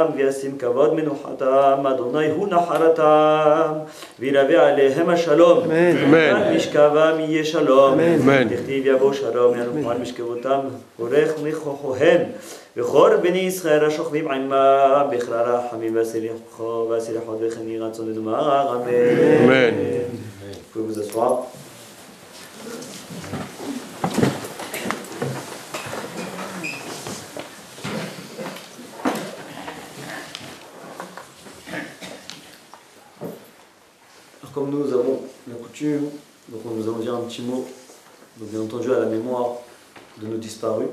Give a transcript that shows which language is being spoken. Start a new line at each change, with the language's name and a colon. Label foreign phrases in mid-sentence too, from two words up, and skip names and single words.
Hebrew: וישים כבוד מנוחתם, אדוני הוא נחלתם, וילווה עליהם השלום, על משכבם יהיה שלום, תכתיב יבוא שלום, ינוחו על משכבותם, הולך נכוחוהם, וכל בני ישראל השוכבים עמם, בכלל רחמים והסליחות וכן יהי רצון ונאמר אמן.
French: Vous pouvez vous asseoir. Alors, comme nous avons la coutume, donc nous allons dire un petit mot, donc bien entendu à la mémoire de nos disparus.